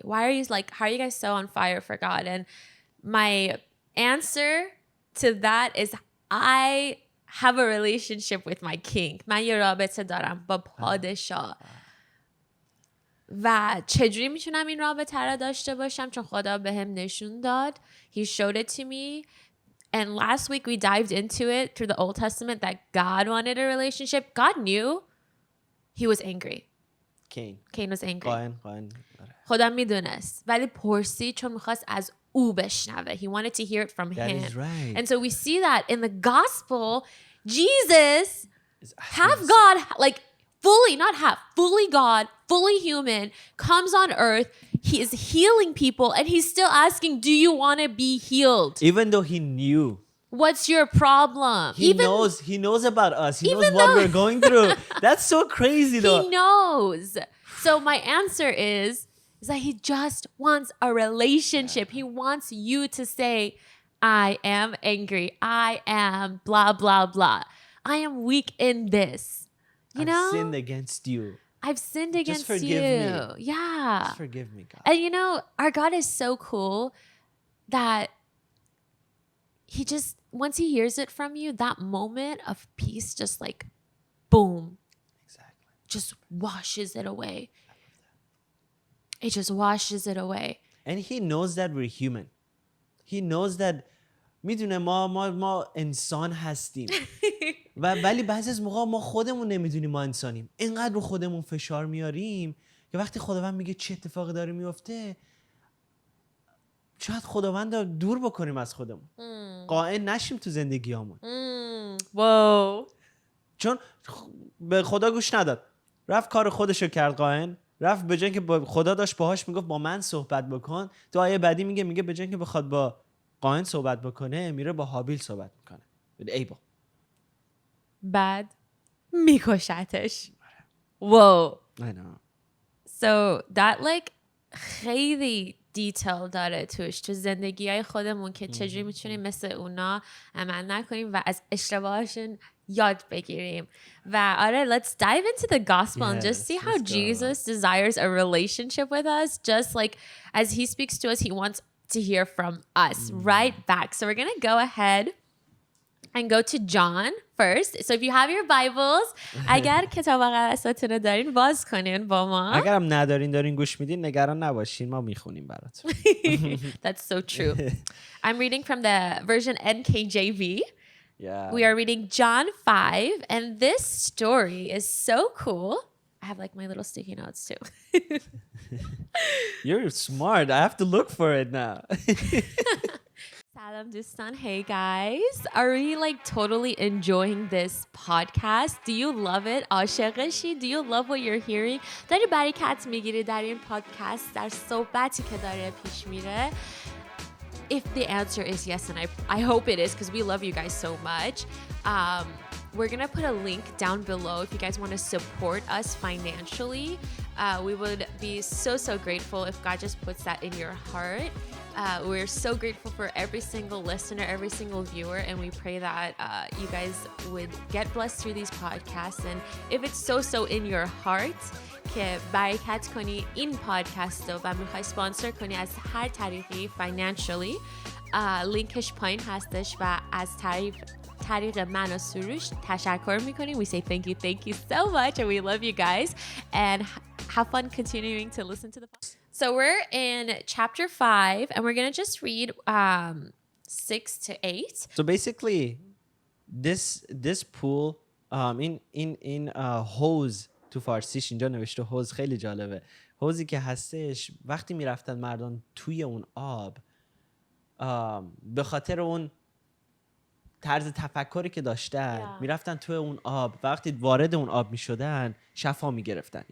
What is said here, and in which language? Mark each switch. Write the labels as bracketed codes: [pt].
[en] How are you guys so on fire for God? And my answer to that is I have a relationship with my king. [fa] من یه رابطه دارم با پادشاه. و چجوری میتونم این رابطه رو داشته باشم؟ چون خدا بهم نشون داد. [en] He showed it to me. And last week we dived into it through the Old Testament that God wanted a relationship. God knew he was angry. Cain was angry. [fa] قاین. خدا میدونست ولی پرسید چون میخواست از او بشنوه. [en] He wanted to hear it from That him. is right. And so we see that in the gospel, Jesus, half God, like fully, not half, fully God, fully human, comes on earth. He is healing people and he's still asking, do you want to be healed? Even though he knew. What's your problem? He knows about us. He knows what we're going through. That's so crazy though. He knows. So my answer is that he just wants a relationship. He wants you to say, I am angry. I am blah, blah, blah. I am weak in this. You know? I've sinned against you. I've sinned against Just forgive you. me. Yeah. Just forgive me, God. And you know, our God is so cool that he just, once he hears it from you, that moment of peace just like, boom. Exactly. Just washes it away. It just washes it away. And he knows that we're human. He knows that [fa] میدونه ما انسان هستیم ولی بعضی از موقع ما خودمون نمیدونیم ما انسانیم. اینقدر رو خودمون فشار میاریم که وقتی خداوند میگه چه اتفاقی داره میفته، شاید خداوند رو دور بکنیم از خودمون. قائل نشیم تو زندگیامون. [en] Whoa. [fa] چون به خدا گوش نداد. رفت کار خودشو کرد قائل. رفت به جای که خدا داشت باهاش میگفت با من صحبت بکن، تو آیه بعدی میگه به جای که بخواد با قائن صحبت بکنه میره با هابیل صحبت میکنه. ای با بعد میکشتش. [en] Whoa. I know. So that like [fa] خیلی دیتیل داره توش تو زندگی های خودمون که چجوری میتونیم مثل اونا عمل نکنیم و از اشتباهاشون یاد بگیریم. و آره, [en] let's dive into the gospel and just see how Jesus desires a relationship with us. Just like as he speaks to us, he wants to hear from us right back. So we're going to go ahead and go to John first. So if you have your Bibles, [fa] اگر کتاب مقدستون رو دارین باز کنین با ما. اگرم ندارین دارین گوش میدین نگران نباشین, ما میخونیم براتون. [en] That's so true. I'm reading from the version NKJV. Yeah. We are reading John 5 and this story is so cool. I have like my little sticky notes too. You're smart. I have to look for it now. Salam Dustan. Hey guys. Are we like totally enjoying this podcast? Do you love it? [fa] عاشقشی? [en] Do you love what you're hearing? [fa] داری برکت میگیری در این پادکست, در صحبتی که داره پیش میره؟ [en] if the answer is yes, and I hope it is because we love you guys so much, we're going to put a link down below if you guys want to support us financially. We would be so grateful if God just puts that in your heart. We're so grateful for every single listener, every single viewer, and we pray that you guys would get blessed through these podcasts. [fa] And if it's so in your heart که برکت کنی این پادکست رو و میخوای سپانسر کنی از هر طریقی [en] financially، [fa] لینکش پایین هستش و از طریق من و سروش تشکر میکنیم. [en] We say thank you so much, and we love you guys, and have fun continuing to listen to the podcast. So we're in chapter 5, and we're gonna just read 6 to 8. So basically this pool in hose [fa] تو فارسیش اینجا نوشته حوض، خیلی جالبه. حوضی که هستش وقتی میرفتن مردان توی اون آب، به خاطر اون طرز تفکری که داشتن میرفتن توی اون آب، وقتی وارد اون آب میشدن شفا میگرفتن.